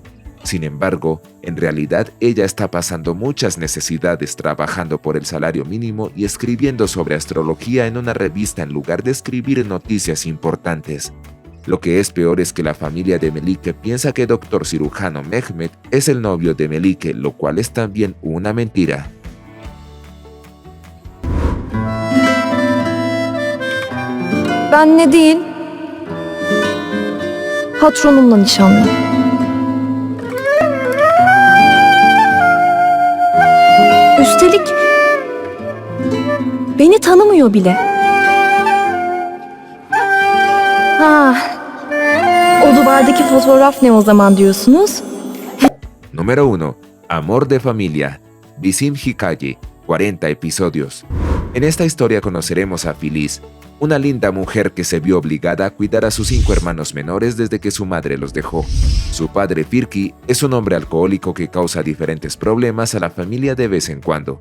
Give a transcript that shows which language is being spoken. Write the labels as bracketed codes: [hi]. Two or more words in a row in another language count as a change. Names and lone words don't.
[es] Sin embargo, en realidad ella está pasando muchas necesidades trabajando por el salario mínimo y escribiendo sobre astrología en una revista en lugar de escribir noticias importantes. Lo que es peor es que la familia de Melike piensa que doctor cirujano Mehmet es el novio de Melike, lo cual es también una mentira. [tr] Ben ne değil, patronumla nişanlı. Üstelik beni tanımıyor bile. O duvardaki fotoğraf ne o zaman diyorsunuz? [es] Número 1. Amor de familia. Bizim Hikaye. 40 episodios. En esta historia conoceremos a Filiz, una linda mujer que se vio obligada a cuidar a sus 5 hermanos menores desde que su madre los dejó. Su padre Firki es un hombre alcohólico que causa diferentes problemas a la familia de vez en cuando.